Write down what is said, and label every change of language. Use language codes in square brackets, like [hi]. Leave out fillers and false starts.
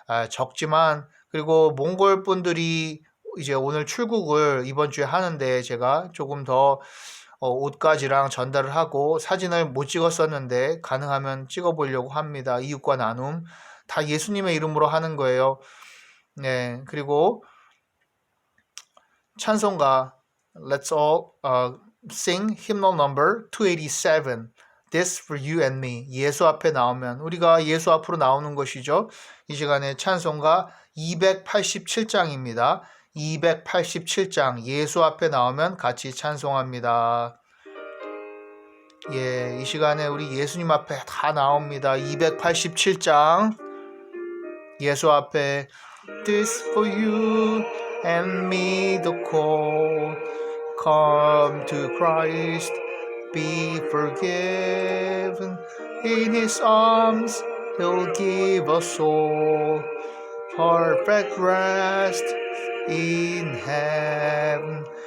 [ko] 적지만 그리고 몽골 분들이 이제 오늘 출국을 이번 주에 하는데 제가 조금 더 옷가지랑 전달을 하고 사진을 못 찍었었는데 가능하면 찍어보려고 합니다. 이웃과 나눔 다 예수님의 이름으로 하는 거예요. 그리고 찬송가 [en] Let's all sing hymnal number 287 This for you and me. [ko] 예수 앞에 나오면 우리가 예수 앞으로 나오는 것이죠. 이 시간에 찬송가 287장입니다. 287장 예수 앞에 나오면 같이 찬송합니다. 이 시간에 우리 예수님 앞에 다 나옵니다. 287장 예수 앞에 [en] This for you and me the call Come to Christ be forgiven In His arms He'll give us all perfect rest in heaven.